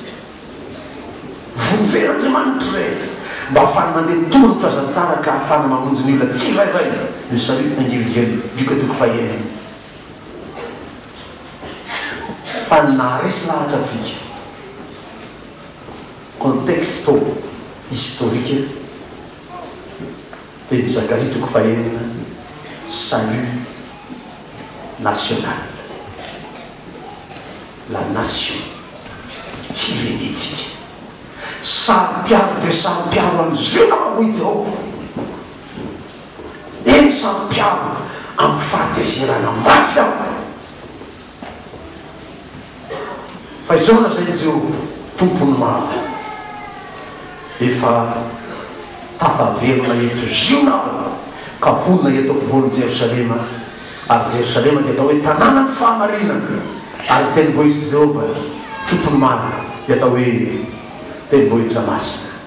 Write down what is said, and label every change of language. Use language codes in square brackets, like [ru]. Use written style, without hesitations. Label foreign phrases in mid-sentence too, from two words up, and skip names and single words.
[mg] Vonjen'Andriamanitra re mba ahafahana mandeha mitoro ny fahazantsara ka ahafahana mamonjy ny olona tsirairay ny [fr] salut individuel. [mg] Lioka toko fahenina. Fa naharesy lahatra atsika [fr] contexte historique [mg] dia ny Zakaria toko fahenina [fr] salut national, la nation, [mg] firenetsika. Sampiaro dia sampiaro amin'izay nahoy Jehovah. Eny sampiaro amin'ny fahatezerana mafy aho. Fa izao na zay Jehovah tompony maro efa tafaverina eto zionao ka honina eto afovoan'i Jerosalema, ary Jerosalema dia atao hoe tanàna ny fahamarinana, ary tenivohitry Jehovah tompony maro dia atao hoe tenivohitra masina.